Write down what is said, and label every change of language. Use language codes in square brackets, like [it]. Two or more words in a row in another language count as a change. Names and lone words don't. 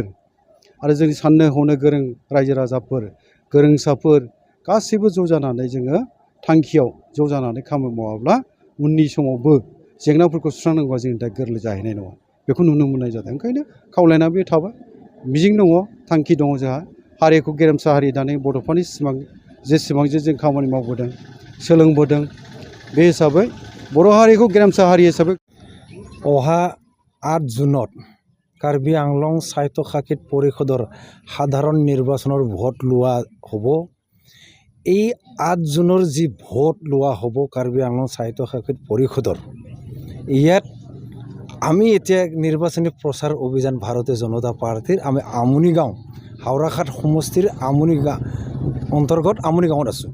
[brx] आरो जोंनि साननो हनो गोरों रायजो राजाफोर गोरोंसाफोर गासैबो ज' जानानै जोङो थांखियाव ज' जानानै खामानि मावाब्ला उननि समावबो जेंनाफोरखौ सुस्रांनांगौआ जोंनि थाखाय गोरलै जाहैनाय नङा बेखौ नुनो मोननाय जादों ओंखायनो खावलायना बे थाबाय मिजिं दङ थांखि दङ जोंहा हारिखौ गेरेमसा हारि दानाय बड'फानि सिमां जेसेबां जों खामानि मावबोदों सोलोंबोदों बे हिसाबै बर' हारिखौ गेरेमसा हारि हिसाबै [as] অহা ৮ জুনত কাৰ্বি আংলং সাহিত্য শাখিত পৰিষদৰ সাধাৰণ নিৰ্বাচনৰ ভোট লোৱা হ'ব। এই ৮ জুনৰ যি ভোট লোৱা হ'ব কাৰ্বি আংলং সাহিত্য শাখিত পৰিষদৰ ইয়াত আমি এতিয়া নিৰ্বাচনী প্ৰচাৰ অভিযান ভাৰতীয় জনতা পাৰ্টিৰ আমি আমনিগাঁও হাওৰাঘাট সমষ্টিৰ আমনিগাঁও অন্তৰ্গত আমনিগাঁৱত আছোঁ।